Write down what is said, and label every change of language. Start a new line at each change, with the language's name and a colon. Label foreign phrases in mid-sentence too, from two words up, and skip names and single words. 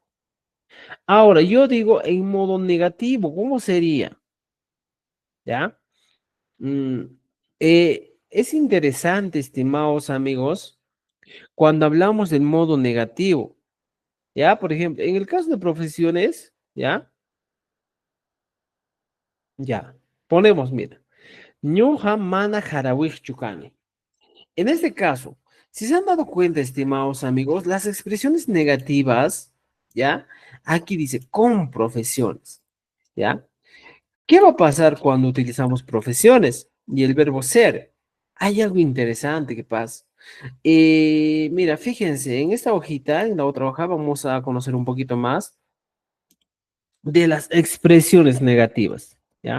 Spanish: Ahora, yo digo en modo negativo, ¿cómo sería? ¿Ya? Mm, es interesante, estimados amigos, cuando hablamos del modo negativo, ¿ya? Por ejemplo, en el caso de profesiones, ¿ya? Ya, ponemos, mira,
Quechua: ñuqa mana harawiqchu kani.
Spanish: En este caso, si se han dado cuenta, estimados amigos, las expresiones negativas, ¿ya? Aquí dice con profesiones, ¿ya? ¿Qué va a pasar cuando utilizamos profesiones y el verbo ser? Hay algo interesante que pasa. Mira, fíjense, en esta hojita, en la otra hoja, vamos a conocer un poquito más de las expresiones negativas, ¿ya?